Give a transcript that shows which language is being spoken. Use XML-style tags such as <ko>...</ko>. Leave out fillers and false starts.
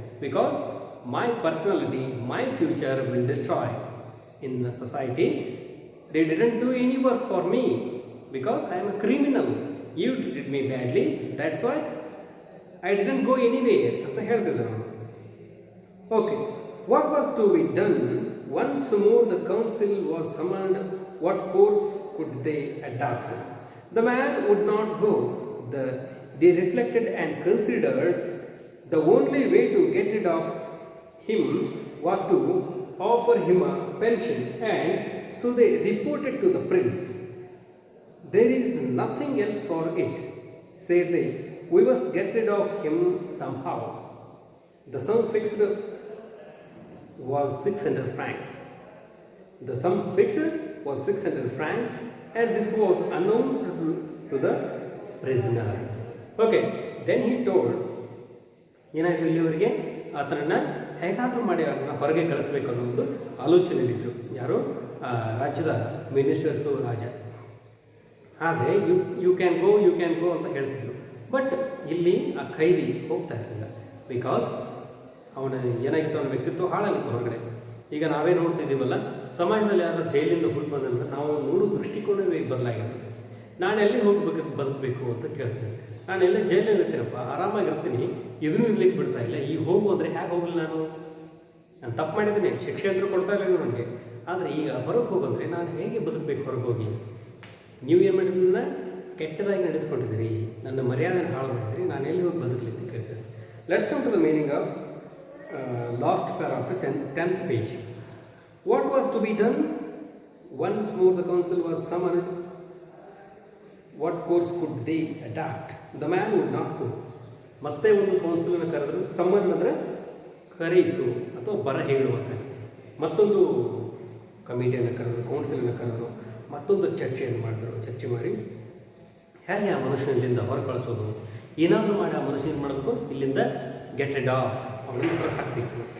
<en>Because my personality, my future will destroy in the society. They didn't do any work for me because I am a criminal. You treated me badly, that's why I didn't go anywhere</en> <kn>ಅಂತ ಹೇಳ್ತಿದ್ದೆ ನಾನು.</kn> <en>Okay, what was to be done? Once more the council was summoned. What course could they adopt? The man would not go. They reflected and considered. The only way to get rid of him was to offer him a pension, and so they reported to the prince. There is nothing else for it, said they. We must get rid of him somehow. The sum fixed was 600 francs. The sum fixed was 600 francs, and this was announced to the prisoner. Okay, then he told,</en> <kn>ಏನಾಯಿತು ಇಲ್ಲಿವರೆಗೆ ಆತನನ್ನು ಹೇಗಾದರೂ ಮಾಡಿ ಅದನ್ನು ಹೊರಗೆ ಕಳಿಸ್ಬೇಕು ಅನ್ನೋ ಒಂದು ಆಲೋಚನೆಯಲ್ಲಿದ್ದರು. ಯಾರು? ರಾಜ್ಯದ ಮಿನಿಸ್ಟರ್ಸು, ರಾಜ. ಆದರೆ</kn> <en>you can go</en> <kn>ಅಂತ ಹೇಳ್ತಿದ್ರು. ಬಟ್ ಇಲ್ಲಿ ಆ ಖೈದಿ ಹೋಗ್ತಾ ಇರಲಿಲ್ಲ. ಬಿಕಾಸ್ ಅವನ ಏನಾಗಿತ್ತು, ಅವನ ವ್ಯಕ್ತಿತ್ವ ಹಾಳಾಗಿತ್ತು ಹೊರಗಡೆ. ಈಗ ನಾವೇ ನೋಡ್ತಿದ್ದೀವಲ್ಲ, ಸಮಾಜದಲ್ಲಿ ಯಾರು ಜೈಲಿಂದ ಹುಟ್ಟು ಬಂದಂದ್ರೆ ನಾವು ನೋಡೋ ದೃಷ್ಟಿಕೋನವೇ ಬದಲಾಗಿರುತ್ತೆ. ನಾನು ಎಲ್ಲಿ ಬದುಕಬೇಕು ಅಂತ ಕೇಳ್ತೀನಿ. ನಾನು ಎಲ್ಲ ಜೈಲಲ್ಲಿ ಇರ್ತೀನಪ್ಪ, ಆರಾಮಾಗಿರ್ತೀನಿ, ಇದನ್ನು ಇರ್ಲಿಕ್ಕೆ ಬಿಡ್ತಾ ಇಲ್ಲ. ಈಗ ಹೋಗು ಅಂದರೆ ಹೇಗೆ ಹೋಗಲಿ? ನಾನು ತಪ್ಪು ಮಾಡಿದ್ದೀನಿ, ಶಿಕ್ಷೆ ಅಂತೂ ಕೊಡ್ತಾ ಇಲ್ಲ ನನಗೆ. ಆದರೆ ಈಗ ಹೊರಗೆ ಹೋಗಂದರೆ ನಾನು ಹೇಗೆ ಬದುಕಬೇಕು? ಹೊರಗೆ ಹೋಗಿ ನೀವು ಏನು ಮಾಡಿದ್ರನ್ನ ಕೆಟ್ಟದಾಗಿ ನಡೆಸ್ಕೊಂಡಿದ್ದೀರಿ, ನನ್ನ ಮರ್ಯಾದೆನ ಹಾಳು ಮಾಡಿದ್ರಿ, ನಾನು ಎಲ್ಲಿ ಹೋಗಿ ಬದುಕಲಿ ಅಂತ ಕೇಳ್ತೀನಿ.</kn> <en>Let's come to the meaning of last para of the 10th page. What was to be done? Once more the council was summoned. What course could they adapt? The man would not go.</en> <kn>ಮತ್ತೆ ಒಂದು ಕೌನ್ಸಿಲನ್ನು ಕರೆದರು. Summon ಅಂದರೆ ಕರೆಯಿಸು ಅಥವಾ ಬರ ಹೇಳುವಂಥ. ಮತ್ತೊಂದು ಕಮಿಟಿಯನ್ನು ಕರೆದರು, ಕೌನ್ಸಿಲನ್ನು ಕರೆದರು, ಮತ್ತೊಂದು ಚರ್ಚೆಯನ್ನು ಮಾಡಿದರು. ಚರ್ಚೆ ಮಾಡಿ ಹೇಗೆ ಆ ಮನುಷ್ಯನ ಇಲ್ಲಿಂದ ಹೊರ ಕಳಿಸೋದು, ಏನಾದರೂ ಮಾಡಿ ಆ ಮನುಷ್ಯ ಏನು ಮಾಡಬೇಕು, ಇಲ್ಲಿಂದ</kn> <en>get rid of,</en> <kn>ಅವನನ್ನು ಹೊರ ಹಾಕಬೇಕು.</kn>